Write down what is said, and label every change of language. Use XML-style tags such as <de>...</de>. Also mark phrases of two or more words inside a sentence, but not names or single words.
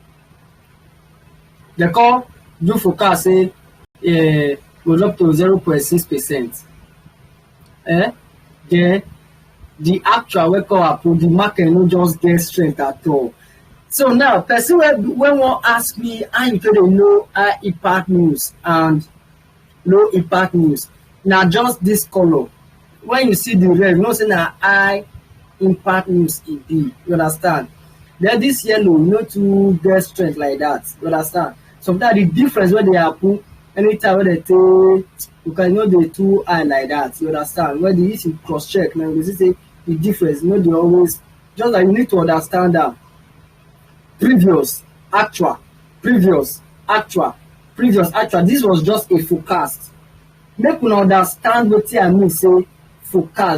<pcm>They call do forecast say goes up to 0.6%. Then the actual wey come happen, the market no just get strength at all. So now, person when wan ask me how you take dey know high impact news and low impact news, na just this color. When you see the red, you know say na high impact news e be. You understand? Then this yellow no too get strength like that. You understand? Sometimes the difference wey dey happen anytime wey dey take, you can know dey too high like that. You understand? When the issue cross check, now you see say the difference no dey always, just like you need to understand that previous actual, previous actual, previous actual. This was just a forecast. Make una understand wetin I mean say forecast.</pcm>